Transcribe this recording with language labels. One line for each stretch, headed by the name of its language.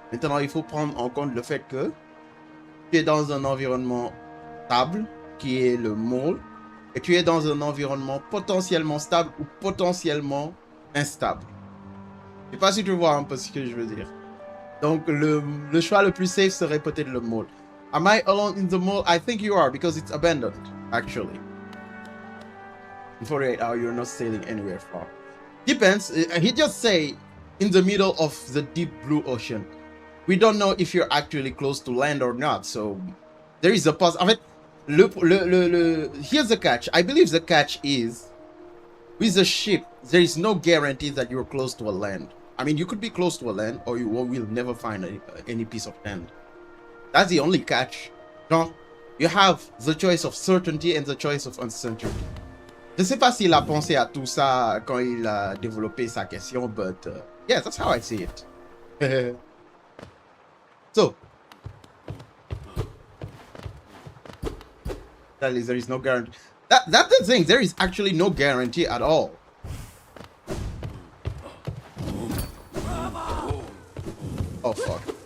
French: Maintenant, il faut prendre en compte le fait que tu es dans un environnement stable, qui est le mall, et tu es dans un environnement potentiellement stable ou potentiellement instable. Je ne sais pas si tu vois un peu ce que je veux dire. Donc, le choix le plus safe serait peut-être le mall.
English: Am I alone in the mall? I think you are, because it's abandoned, actually. In 48 hours, you're not sailing anywhere far. Depends. He just say in the middle of the deep blue ocean. We don't know if you're actually close to land or not. So there is a pause.
French: En fait,
English: here's the catch. I believe the catch is with a ship, there is no guarantee that you're close to a land. I mean, you could be close to a land or you will never find any piece of land. That's the only catch. No, you have the choice of certainty and the choice of uncertainty.
French: Je sais pas s'il a pensé à tout ça quand il a développé sa question,
English: but yeah, that's how I see it. So, that is, there is no guarantee. That's the thing. There is actually no guarantee at all. Oh fuck.